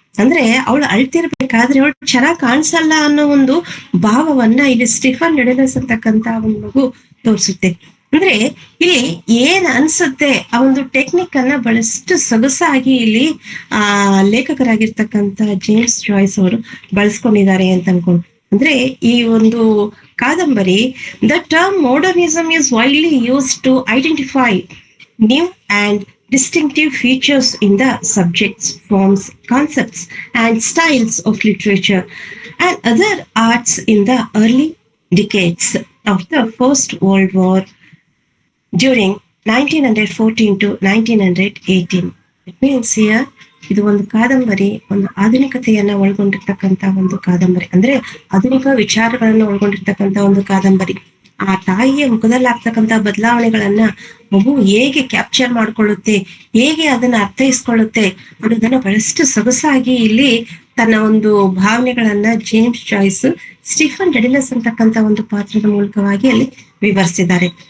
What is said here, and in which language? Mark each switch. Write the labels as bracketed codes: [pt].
[kn] ಅಂದ್ರೆ ಅವಳು ಅಳ್ತಿರ್ಬೇಕಾದ್ರೆ ಅವಳು ಚೆನ್ನಾಗಿ ಕಾಣಿಸಲ್ಲ ಅನ್ನೋ ಒಂದು ಭಾವವನ್ನ ಇಲ್ಲಿ ಸ್ಟಿಫನ್ ಡೆಡಿಲಸ್ ಅಂತಕ್ಕಂತ ಒಂದು ಮಗು ತೋರಿಸುತ್ತೆ. ಅಂದ್ರೆ ಇಲ್ಲಿ ಏನ್ ಅನ್ಸುತ್ತೆ ಆ ಒಂದು ಟೆಕ್ನಿಕ್ ಅನ್ನ ಬಹಳಷ್ಟು ಸೊಗಸಾಗಿ ಇಲ್ಲಿ ಲೇಖಕರಾಗಿರ್ತಕ್ಕಂಥ ಜೇಮ್ಸ್ ಜಾಯ್ಸ್ ಅವರು ಬಳಸ್ಕೊಂಡಿದ್ದಾರೆ ಅಂತ ಅನ್ಕೊಂಡು. ಅಂದ್ರೆ ಈ ಒಂದು ಕಾದಂಬರಿ [en] The term modernism is widely used to identify new and distinctive features in the subjects, forms, concepts, and styles of literature and other arts in the early decades of the First World War during 1914 to 1918. It means here [kn] ಇದು ಒಂದು ಕಾದಂಬರಿ ಒಂದು ಆಧುನಿಕತೆಯನ್ನ ಒಳಗೊಂಡಿರ್ತಕ್ಕಂಥ ಒಂದು ಕಾದಂಬರಿ, ಅಂದ್ರೆ ಆಧುನಿಕ ವಿಚಾರಗಳನ್ನ ಒಳಗೊಂಡಿರ್ತಕ್ಕಂಥ ಒಂದು ಕಾದಂಬರಿ. ಆ ತಾಯಿಯ ಮುಖದಲ್ಲಿ ಆಗ್ತಕ್ಕಂಥ ಬದಲಾವಣೆಗಳನ್ನ ಮಗು ಹೇಗೆ ಕ್ಯಾಪ್ಚರ್ ಮಾಡ್ಕೊಳ್ಳುತ್ತೆ, ಹೇಗೆ ಅದನ್ನ ಅರ್ಥೈಸ್ಕೊಳ್ಳುತ್ತೆ ಅನ್ನೋದನ್ನ ಬಹಳಷ್ಟು ಸೊಗಸಾಗಿ ಇಲ್ಲಿ ತನ್ನ ಒಂದು ಭಾವನೆಗಳನ್ನ ಜೇಮ್ಸ್ ಜಾಯ್ಸ್ ಸ್ಟೀಫನ್ ಡೆಡಿಲಸ್ ಅಂತಕ್ಕಂಥ ಒಂದು ಪಾತ್ರದ ಮೂಲಕವಾಗಿ ಅಲ್ಲಿ ವಿವರಿಸಿದ್ದಾರೆ.